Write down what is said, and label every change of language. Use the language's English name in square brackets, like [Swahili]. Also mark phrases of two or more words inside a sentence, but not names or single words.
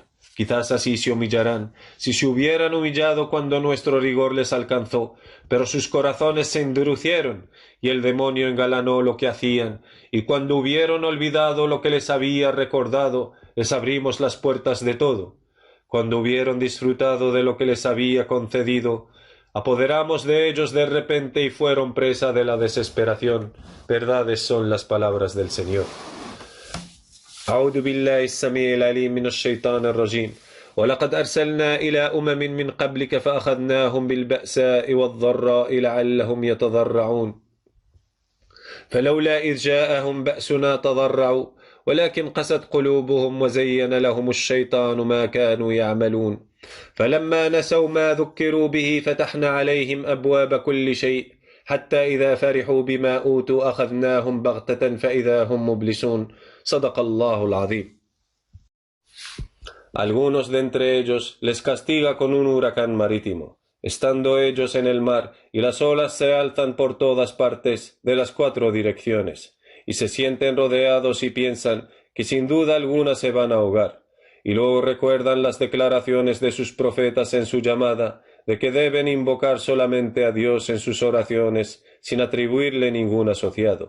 [Spanish] Quizás así se humillarán, si se hubieran humillado cuando nuestro rigor les alcanzó, pero sus corazones se endurecieron, y el demonio engalanó lo que hacían, y cuando hubieron olvidado lo que les había recordado, les abrimos las puertas de todo. Cuando hubieron disfrutado de lo que les había concedido, apoderamos de ellos de repente y fueron presa de la desesperación. Verdades son las palabras del Señor. [Arabic] أعوذ بالله السميع العليم من الشيطان الرجيم ولقد أرسلنا إلى أمم من قبلك فأخذناهم بالبأساء والضراء لعلهم يتضرعون فلولا إذ جاءهم بأسنا تضرعوا ولكن قست قلوبهم وزين لهم الشيطان ما كانوا يعملون فلما نسوا ما ذكروا به فتحنا عليهم أبواب كل شيء حتى إذا فرحوا بما أوتوا أخذناهم بغتة فإذا هم مبلسون صدق الله العظيم. [Spanish] Algunos de entre ellos les castiga con un huracán marítimo, estando ellos en el mar, y las olas se alzan por todas partes, de las 4 direcciones, y se sienten rodeados y piensan que sin duda alguna se van a ahogar, y luego recuerdan las declaraciones de sus profetas en su llamada, de que deben invocar solamente a Dios en sus oraciones, sin atribuirle ningún asociado.